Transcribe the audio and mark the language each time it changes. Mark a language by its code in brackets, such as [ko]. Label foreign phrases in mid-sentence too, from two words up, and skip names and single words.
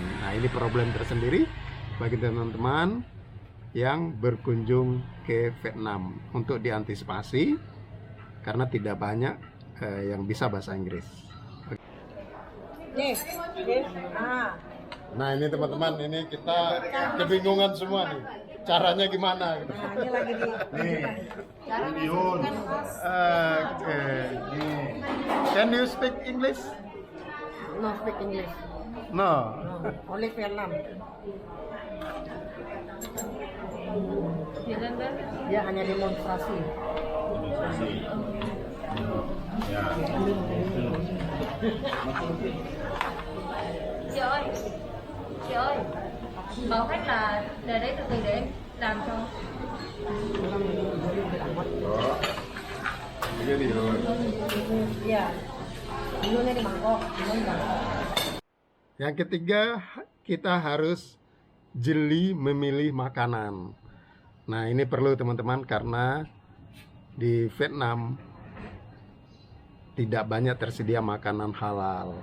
[id] Nah, ini problem tersendiri bagi teman-teman yang berkunjung ke Vietnam untuk diantisipasi karena tidak banyak yang bisa bahasa Inggris. Nah, ini teman-teman, ini kita kebingungan semua nih. Caranya gimana? Nah, ini lagi di Oke. [en] Can you speak English? no speak English. No. No, only Vietnam. [id] Dia hanya demonstrasi. [vi] Chị ơi, chị ơi, bảo khách là để đấy từ từ để em làm cho. [id] Iya. Dulunya di mangkok, dulunya di mangkok. Yang ketiga, kita harus jeli memilih makanan. Nah, ini perlu teman-teman karena di Vietnam tidak banyak tersedia makanan halal.